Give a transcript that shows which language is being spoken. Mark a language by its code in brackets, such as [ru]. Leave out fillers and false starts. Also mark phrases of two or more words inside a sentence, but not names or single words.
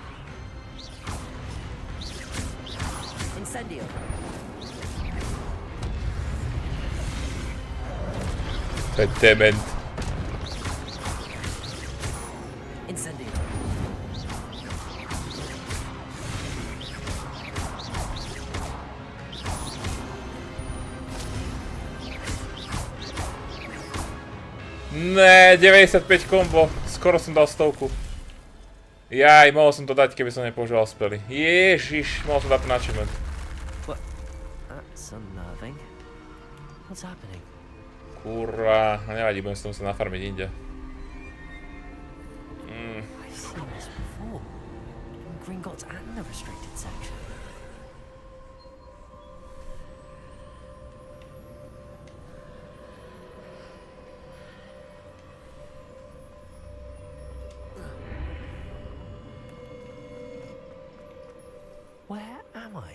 [sk] Incendio! To je dement. Incendio! Ne, 95 kombo. Skoro som dal 100. Jaj, mohol som to dať, keby som nepoužíval spely. Ježiš, mohol som dať ten achievement. [en] What? That's unnerving. What's happening? [sk] Kurva, nevadí, budem sa musieť nafarmiť inde. [en] I've seen this before. In Gringotts and the restricted section. Where am I?